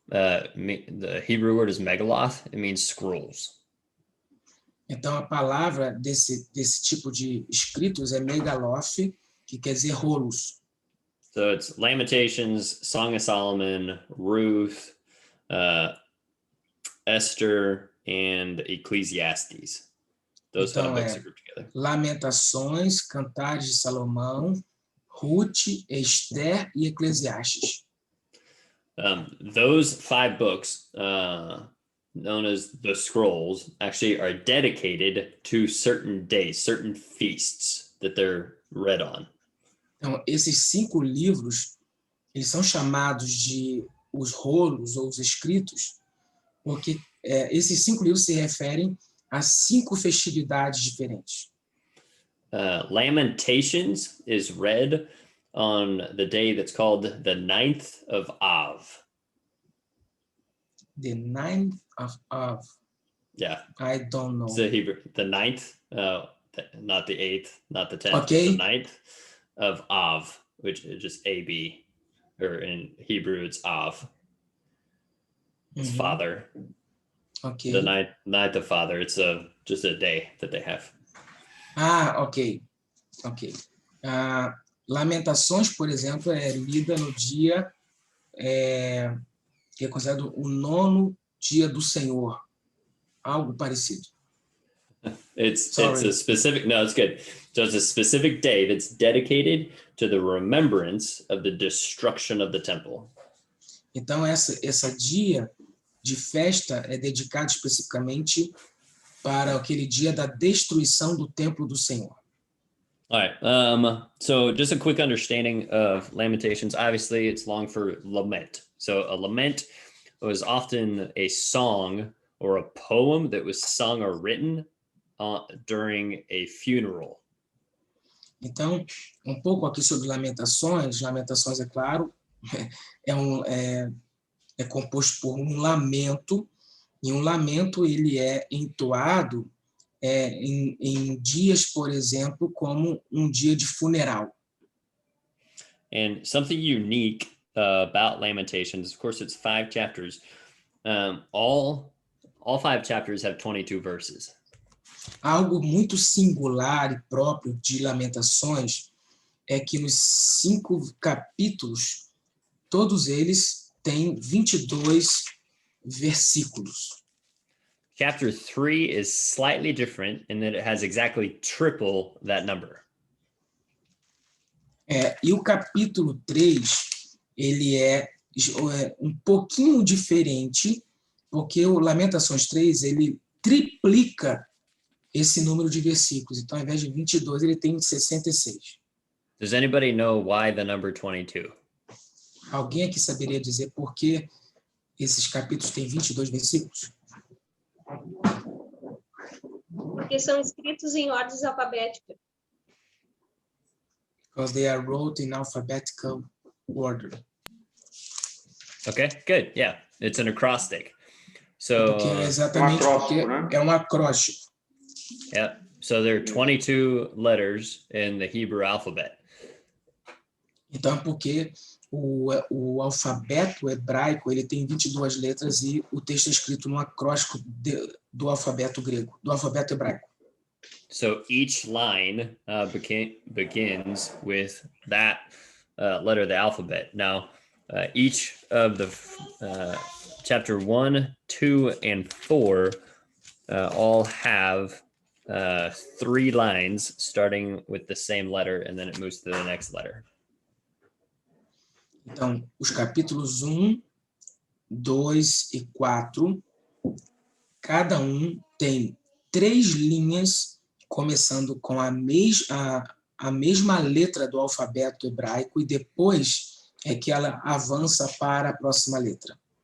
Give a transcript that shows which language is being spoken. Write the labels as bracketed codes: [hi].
[en] The Hebrew word is Megaloth. It means scrolls. [pt] Então, a palavra desse tipo de escritos é megaloth, que quer dizer rolos. [en] So it's Lamentations, Song of Solomon, Ruth, Esther, and Ecclesiastes. Those [pt] Então, [en] five books are grouped together. [pt] Lamentações, Cantares de Salomão, Ruth, Esther e Eclesiastes. [en] Those five books, known as the scrolls, actually are dedicated to certain days, certain feasts that they're read on. [pt] Então, esses 5 livros, eles são chamados de os rolos ou os escritos, porque esses 5 livros se referem a 5 festividades diferentes. [en] Lamentations is read on the day that's called the 9th of Av. The 9th of Av. Yeah. I don't know. It's the Hebrew, the 9th, not the 8th, not the 10th, okay. The 9th of Av, which is just A-B, or in Hebrew, it's Av. It's Father. Okay. The ninth of Father. It's just a day that they have. [pt] Ok. Lamentações, por exemplo, é lida no dia que é considerado o 9º dia do Senhor. Algo parecido. [en] It's a specific, no, it's good. So it's a specific day that's dedicated to the remembrance of the destruction of the temple. [pt] Então, essa dia de festa é dedicado especificamente para aquele dia da destruição do templo do Senhor. [en] All right. So just a quick understanding of Lamentations. Obviously, it's long for lament. So a lament was often a song or a poem that was sung or written during a funeral. [pt] Então, pouco aqui sobre Lamentações. Lamentações, é claro, é composto por um lamento, e um lamento ele é entoado em dias, por exemplo, como um dia de funeral. [en] And something unique about Lamentations, of course, it's 5 chapters. All 5 chapters have 22 verses. [pt] Algo muito singular e próprio de Lamentações é que nos 5 capítulos, todos eles têm 22 versículos. [en] Chapter 3 is slightly different in that it has exactly triple that number. [pt] E o capítulo 3, ele é um pouquinho diferente, porque o Lamentações 3, ele triplica esse número de versículos. Então, ao invés de 22, ele tem 66. [en] Does anybody know why the number 22? [pt] Alguém aqui saberia dizer por que esses capítulos têm 22 versículos? Porque são escritos em ordem alfabética. [en] Because they are wrote in alphabetical order. Okay, good. Yeah, it's an acrostic. So [pt] porque exatamente porque é um acróstico. [en] Yeah, so there are 22 letters in the Hebrew alphabet. [pt] Então, porque o alfabeto hebraico ele tem 22 letras e o texto é escrito no acróstico do alfabeto grego, do alfabeto hebraico. [en] So each line begins with that letter of the alphabet. Now, each of the chapter 1, 2, and 4 all have 3 lines starting with the same letter, and then it moves to the next letter. [pt] Então, os capítulos 1, 2 e 4, cada um tem 3 linhas começando com a mesma letra do alfabeto hebraico e depois é que ela avança para a próxima letra.